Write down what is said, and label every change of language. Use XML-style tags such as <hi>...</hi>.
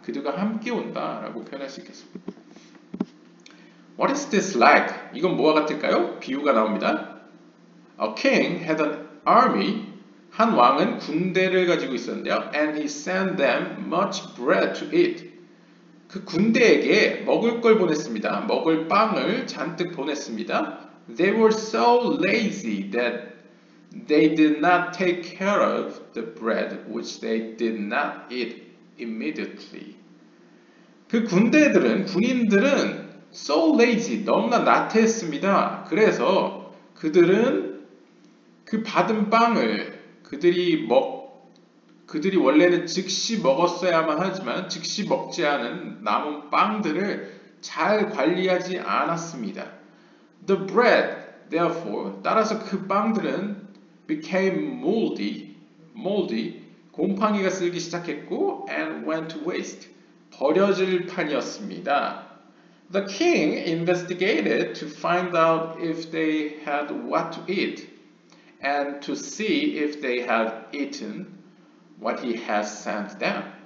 <ko>그들과 함께 온다라고 표현할 수 있겠습니다.</ko> <en>What is this like?</en> <ko>이건 뭐와 같을까요? 비유가 나옵니다.</ko> <en>A king had an army.</en> <ko>한 왕은 군대를 가지고 있었는데요.</ko> <en>And he sent them much bread to eat.</en> <ko>그 군대에게 먹을 걸 보냈습니다. 먹을 빵을 잔뜩 보냈습니다.</ko> <en>They were so lazy that they did not take care of the bread which they did not eat immediately.</en> <ko>그 군인들은</ko> <en>so lazy,</en> <ko>너무나 나태했습니다. 그래서 그들은 그 받은 빵을 그들이 원래는 즉시 먹었어야만 하지만 즉시 먹지 않은 남은 빵들을 잘 관리하지 않았습니다.</ko> <en>The bread, therefore,</en> <ko>따라서 그 빵들은</ko> <en>became moldy,</en> <ko>곰팡이가 쓸기 시작했고,</ko> <en>and went to waste,</en> <ko>버려질 판이었습니다.</ko> <en>The king investigated to find out if they had what to eat, and to see if they had eaten what he has sent them.</en>